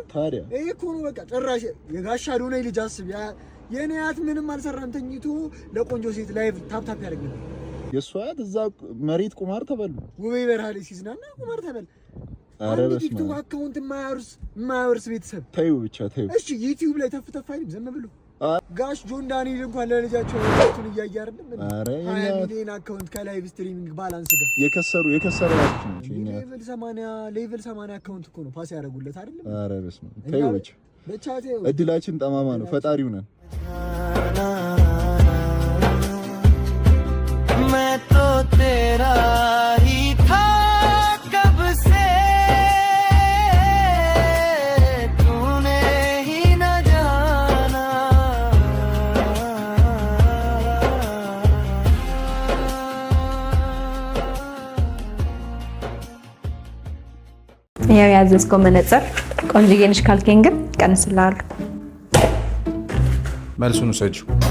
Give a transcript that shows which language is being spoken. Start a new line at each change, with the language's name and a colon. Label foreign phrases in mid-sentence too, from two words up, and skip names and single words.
Amharic: ታዲያ ይሄ እኮ ነው በቃ ጭራሽ የጋሽ አዶናይ ልጅ አስብ። የኔ አያት ምንም አልሰራም ተኝቶ ለቆንጆ ሴት ላይቭ ታፕታፕ ያደርግ ነበር። የእሱ አያት እዛ መሬት ቁማር ተበሉ። ውቤ በረሃ ላይ ሲዝናና ቁማር ተበል። ኧረ በስመ አብ አካውንት የማያወርስ ቤተሰብ ተይው ብቻ ተይው። እሺ ዩቲዩብ ላይ ተፍተፍ አይልም ዝም ብሎ ጋሽ ጆን ዳንኤል እንኳን ለልጃቸው ወጣቱን እያየ አይደለም። ኧረ 20 ሚሊዮን አካውንት
English: ከlive streaming balance
Amharic: ጋር የከሰሩ ሌቭል 80 አካውንት እኮ ነው ፓስ ያደርጉለት አይደለም። ኧረ በስመ አብ ተይው ብቻ ተይው። እድላችን ጠማማ ነው። ፈጣሪው ነን።
Hindi: मैं तो तेरा ही था कब से तूने ही न जाना
Amharic: ያው ያዘዝከው መነጽር ቆንጆዬ ነሽ ካልከኝ ግን ቀንስልሃለሁ። መልሱን ውሰጂው።